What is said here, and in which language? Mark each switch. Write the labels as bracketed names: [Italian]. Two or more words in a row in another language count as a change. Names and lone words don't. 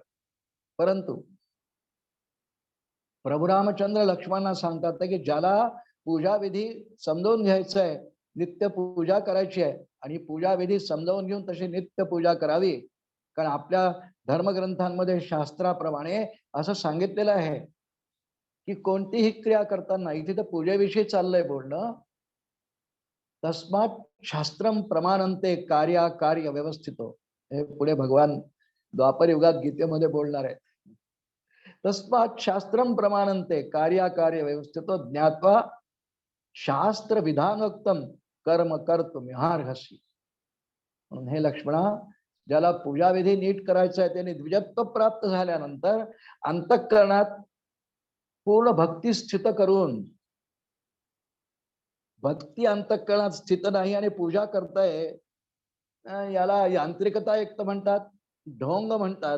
[Marathi] परंतु प्रभू रामचंद्र लक्ष्मणांना सांगतात की ज्याला पूजा विधी समजावून घ्यायचं आहे, नित्य पूजा करायची आहे, आणि पूजा विधी समजावून घेऊन तशी नित्य पूजा करावी. कारण आपल्या धर्मग्रंथांमध्ये शास्त्राप्रमाणे असं सांगितलेलं आहे की कोणतीही क्रिया करताना, इथे तर पूजेविषयी चाललंय बोलणं, [Sanskrit] तस्मात शास्त्रम प्रमाणंते कार्य व्यवस्थितो. [Marathi] हे पुढे भगवान द्वापर युगात गीतेमध्ये बोलणार आहे. [Sanskrit] तस्मात शास्त्रम प्रमाणंते कार्य व्यवस्थितो ज्ञात्वा शास्त्र विधानोक्तम कर्म कर्तुमिहार्हसि. [Marathi] म्हणून हे लक्ष्मणा, ज्याला पूजाविधी नीट करायचा आहे त्याने द्विजत्व प्राप्त झाल्यानंतर अंतःकरणात पूर्ण भक्ती स्थित करून, भक्ती अंतःकरणात स्थित नाही आणि पूजा करताय, याला यांत्रिकता एक तर म्हणतात, ढोंग म्हणतात.